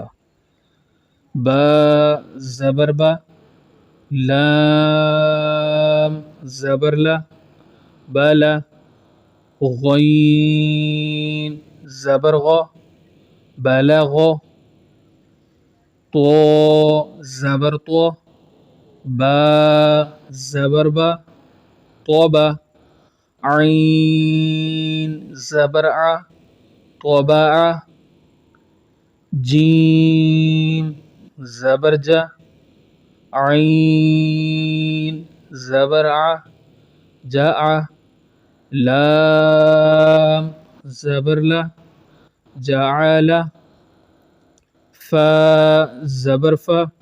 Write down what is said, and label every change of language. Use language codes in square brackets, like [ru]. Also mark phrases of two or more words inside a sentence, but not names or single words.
[ur] با زبر با، لام زبر لا بالا، غین زبر غو بلغو، تو زبر تو، با زبر با توبا، عین زبر ع طبع، جیم زبر جا، عین زبر ع جاء، لام زبر لا جعل، فا زبر فا،